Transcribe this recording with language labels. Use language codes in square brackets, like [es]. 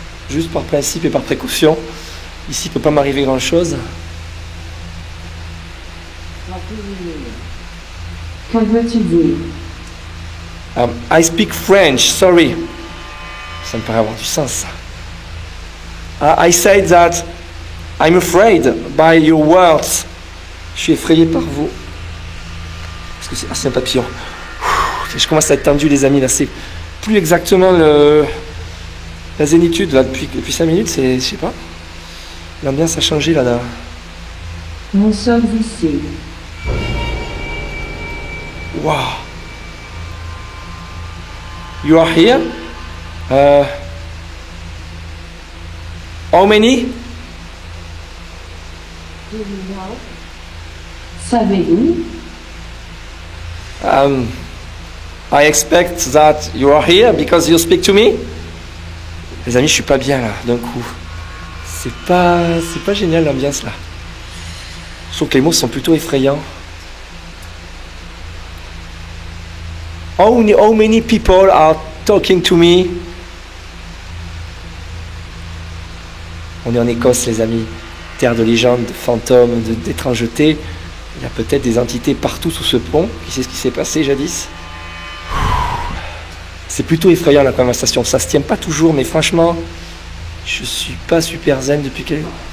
[fr] Juste par principe et par précaution. Ici, il ne peut pas m'arriver grand chose. Que veux-tu dire? [en] I speak French, sorry. [fr] Ça me paraît avoir du sens. [en] I said that I'm afraid by your words. [fr] Je suis effrayé par vous. Parce que c'est un papillon. Je commence à être tendu, les amis. Là, c'est plus exactement la zénitude. Là, depuis 5 minutes, je sais pas. L'ambiance a changé là. Nous sommes ici. Wow. [en] You are here? How many? [fr] Savez-vous? [en] I expect that you are here because you speak to me. [fr] Les amis, je suis pas bien là, d'un coup. C'est pas génial l'ambiance là. Je trouve que les mots sont plutôt effrayants. [en] How many people are talking to me? [fr] On est en Écosse, les amis. Terre de légendes, de fantômes, d'étrangeté. Il y a peut-être des entités partout sous ce pont. Qui sait ce qui s'est passé jadis? C'est plutôt effrayant la conversation. Ça se tient pas toujours, mais franchement, je suis pas super zen depuis quelques...